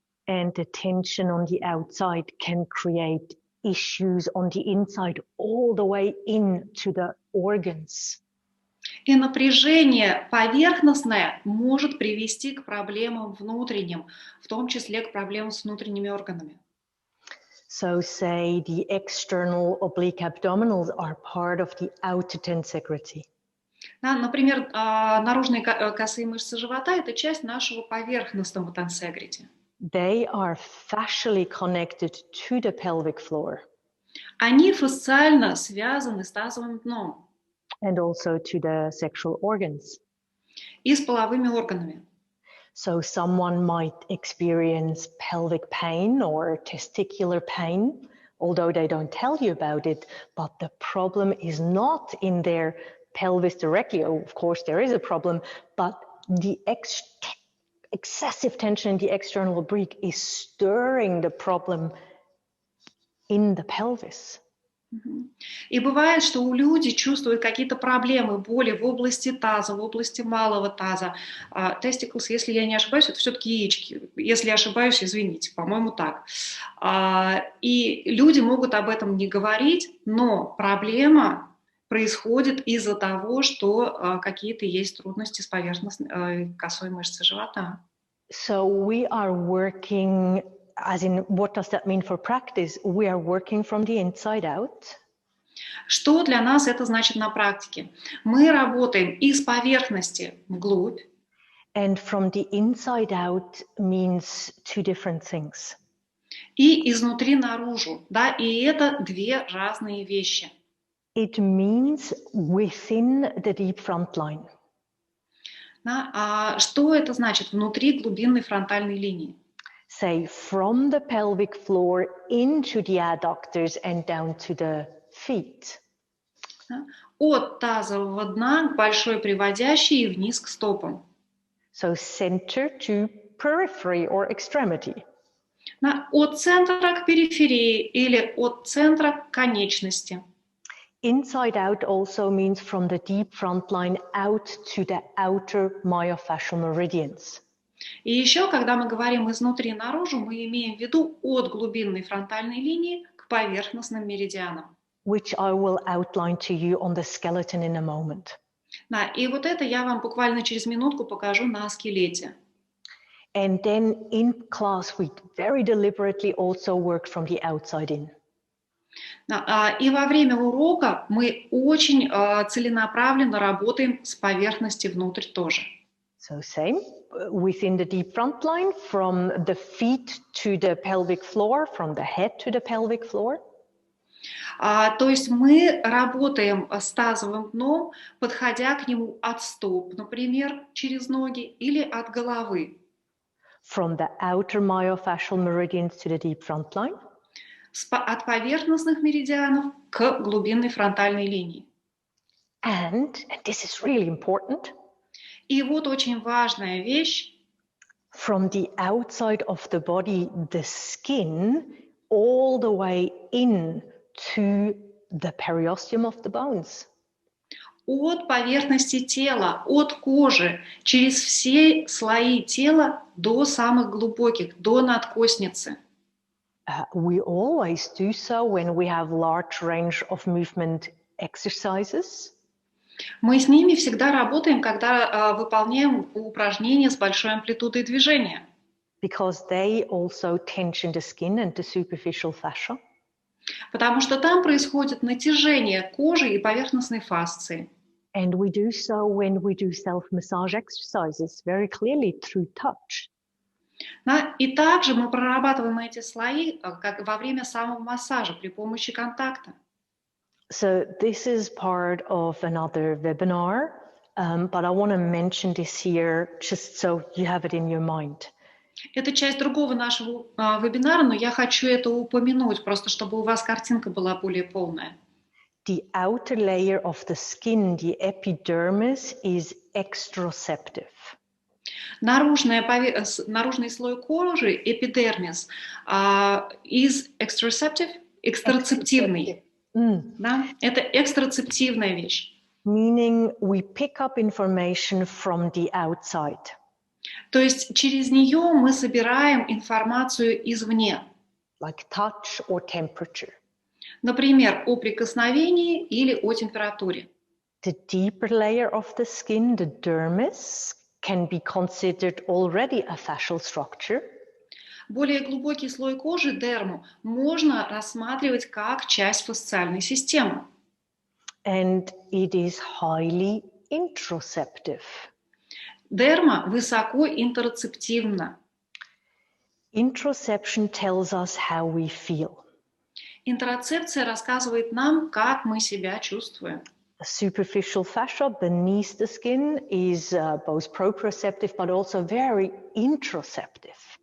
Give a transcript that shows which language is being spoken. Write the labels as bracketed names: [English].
[English] And the tension on the outside can create issues on the inside all the way into the organs. [Russian] И напряжение поверхностное может привести к проблемам внутренним, в том числе к проблемам с внутренними органами. [English] So say the external oblique abdominals are part of the outer tensegrity. [Russian] Да, например, наружные косые мышцы живота – это часть нашего поверхностного тенсегрити. [English] They are fascially connected to the pelvic floor. [Russian] Они фасциально связаны с тазовым дном. [English] And also to the sexual organs. [Russian] И с половыми органами. [English] So someone might experience pelvic pain or testicular pain, although they don't tell you about it, but the problem is not in their pelvis directly. Of course, there is a problem, but the excessive tension in the external oblique is stirring the problem in the pelvis. [Russian] И бывает, что у людей чувствуют какие-то проблемы, боли в области таза, в области малого таза. Testicles, если я не ошибаюсь, это все-таки яички. Если я ошибаюсь, извините, по-моему, так. И люди могут об этом не говорить, но проблема происходит из-за того, что какие-то есть трудности с поверхностной косой мышцей живота. [English] So we are working, as in, what does that mean for practice? We are working from the inside out. [Russian] Что для нас это значит на практике? Мы работаем из поверхности вглубь. [English] And from the inside out means two different things. [Russian] И изнутри наружу, да, и это две разные вещи. [English] It means within the deep front line. [Russian] Да? Что это значит внутри глубинной фронтальной линии? [English] Say from the pelvic floor into the adductors and down to the feet. [Russian] Да? От тазового дна к большой приводящей и вниз к стопам. [English] So center to periphery or extremity. [Russian] Да? От центра к периферии или от центра к конечности. [English] Inside out also means from the deep front line out to the outer myofascial meridians. [Russian] И еще, когда мы говорим изнутри наружу, мы имеем в виду от глубинной фронтальной линии к поверхностным меридианам. [English] Which I will outline to you on the skeleton in a moment. [Russian] Да, и вот это я вам буквально через минутку покажу на скелете. [English] And then in class, we very deliberately also work from the outside in. [Russian] Да, и во время урока мы очень целенаправленно работаем с поверхности внутрь тоже. [English] So same, within the deep front line, from the feet to the pelvic floor, from the head to the pelvic floor. [Russian] То есть мы работаем с тазовым дном, подходя к нему от стоп, например, через ноги или от головы. [English] From the outer myofascial meridians to the deep front line. [Russian] От поверхностных меридианов к глубинной фронтальной линии. [English] And this is really important. [Russian] И вот очень важная вещь. [English] From the outside of the body, the skin, all the way in to the periosteum of the bones. [Russian] От поверхности тела, от кожи, через все слои тела до самых глубоких, до надкостницы. [English] We always do so when we have large range of movement exercises. [Russian] Мы с ними всегда работаем, когда выполняем упражнения с большой амплитудой движения. [English] Because they also tension the skin and the superficial fascia. [Russian] Потому что там происходит натяжение кожи и поверхностной фасции. [English] And we do so when we do self-massage exercises very clearly through touch. [Russian] Да? И также мы прорабатываем эти слои как во время самомассажа при помощи контакта. [English] So this is part of another webinar, but I want to mention this here just so you have it in your mind. [Russian] Это часть другого нашего вебинара, но я хочу это упомянуть, просто чтобы у вас картинка была более полная. [English] The outer layer of the skin, the epidermis, is exteroceptive. [Russian] Наружный слой кожи, эпидермис, [English] is exteroceptive, [Russian] экстероцептивный. Да? Это экстероцептивная вещь. [English] Meaning we pick up information from the outside. [Russian] То есть через нее мы собираем информацию извне. [English] Like touch or temperature. [Russian] Например, о прикосновении или о температуре. [English] The deeper layer of the skin, the dermis, can be considered already a fascial structure. [Russian] Более глубокий слой кожи, дерму, можно рассматривать как часть фасциальной системы. [English] And it is highly interoceptive. [Russian] Дерма высоко интероцептивна. [English] Interoception tells us how we feel. [Russian] Интероцепция рассказывает нам, как мы себя чувствуем. [English] The superficial fascia beneath the skin is both proprioceptive but also very interoceptive.